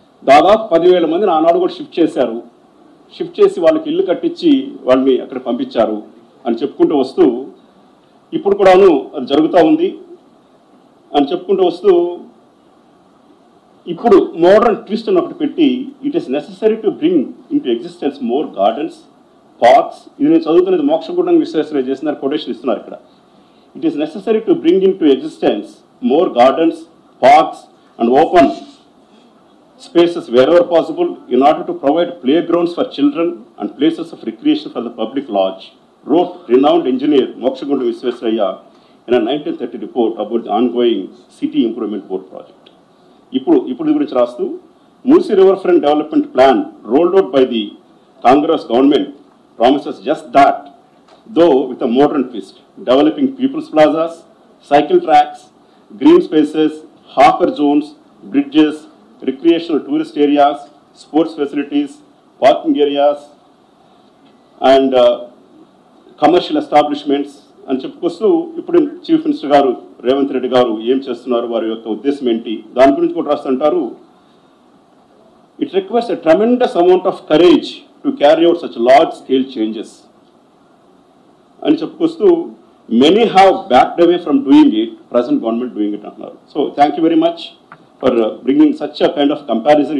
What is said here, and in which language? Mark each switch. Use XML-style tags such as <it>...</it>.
<te>దాదాపు 10,000 మందిని ఆనాడు కూడా షిఫ్ట్ చేశారు. షిఫ్ట్ చేసి వాళ్ళకి ఇల్లు కట్టించి వాళ్ళని అక్కడ పంపించారు అని చెప్పుకుంటూ వస్తూ, ఇప్పుడు కూడాను అది జరుగుతూ ఉంది అని చెప్పుకుంటూ వస్తూ, ఇప్పుడు మోడర్న్ ట్విస్ట్ అని ఒకటి పెట్టి</te> <en>It is necessary to bring in to existence more gardens, parks.</en> <te>ఇది నేను చదువుతున్నది మోక్షగుండం విశ్వేశ్వరయ్య చేసిన కొటేషన్ ఇస్తున్నారు ఇక్కడ.</te> <en>It is necessary to bring in to existence more gardens, parks and open spaces wherever possible in order to provide playgrounds for children and places of recreation for the public large, wrote renowned engineer Mokshagundu Visvesvaraya in a 1930 report about the ongoing City Improvement Board project.</en> <te>ఇప్పుడు గురించి రాస్తూ,</te> <en>Musi Riverfront Development Plan rolled out by the Congress government promises just that, though with a modern twist, developing people's plazas, cycle tracks, green spaces, hawker zones, bridges, recreational tourist areas, sports facilities, parking areas and commercial establishments</en> <te>అని చెప్పుకొస్తూ, ఇప్పుడు chief minister గారు రేవంత్ రెడ్డి గారు ఏం చేస్తున్నారు, వారి యొక్క ఉద్దేశం ఏంటి, దాని గురించి కూడా రాస్తుంటారు.</te> <en>it requires a tremendous amount of courage to carry out such large scale changes</en> <te>అని చెప్పుకొస్తూ,</te> <en>many have backed away from doing it, present government doing it</en> <te>అంటున్నారు.</te> <en>So thank you very much for bringing such a kind of comparison.</en>